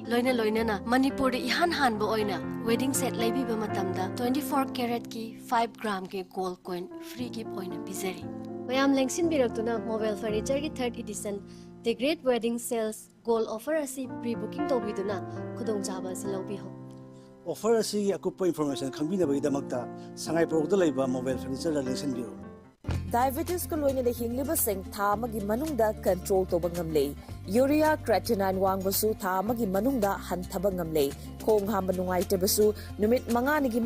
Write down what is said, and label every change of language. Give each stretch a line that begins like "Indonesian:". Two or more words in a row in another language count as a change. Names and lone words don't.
Manipuri: loina na Manipur de ihan han ba oina
English: wedding set
Manipuri: laibi ba matamda 24 karat ki 5 gram ke
English: gold coin free gift
Manipuri: oina bizari mayam lengsin biraktuna mobile furniture ki
English: 3rd edition the great wedding sales gold offer
Manipuri: asi
English: pre booking
Manipuri: to biduna khudong jaba silobi ho offer asigi akupa information khambina ba idamakta sangai product laiba mobile furniture la lengsin biro Diabetes ko loina de hingliba sing tha magi manungda control to bangamle
English: urea creatinine
Manipuri: wangbasu tha magi manungda hanthaba ngamle khong hamba nungai tebasu numit mangani gi